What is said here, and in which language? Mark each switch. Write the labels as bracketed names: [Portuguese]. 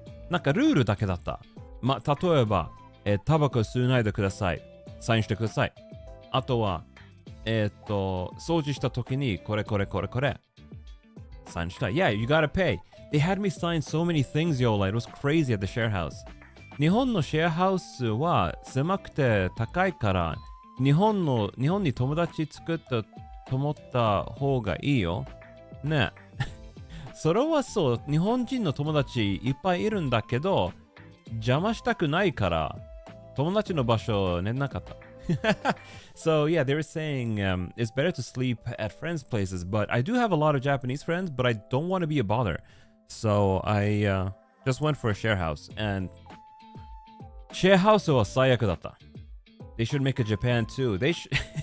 [Japanese] なんかルールだけだった。例えば、タバコ吸わないでください。サインしてください。あとは、掃除した時にこれ。サインした。 [English] Yeah, you gotta pay. They had me sign so many things, yo. Like, it was crazy at the share house. [Japanese] 日本のシェアハウスは狭くて高いから、日本に友達作ったと思った方がいいよ。ね。それはそう、日本人の友達いっぱいいるんだけど、邪魔したくないから、友達の場所寝なかった。 [English] So yeah, they were saying it's better to sleep at friends' places, but I do have a lot of Japanese friends, but I don't want to be a bother. So I just went for a share house, and share house was [Japanese] 最悪だった。 [English] They should make a Japan too. They should.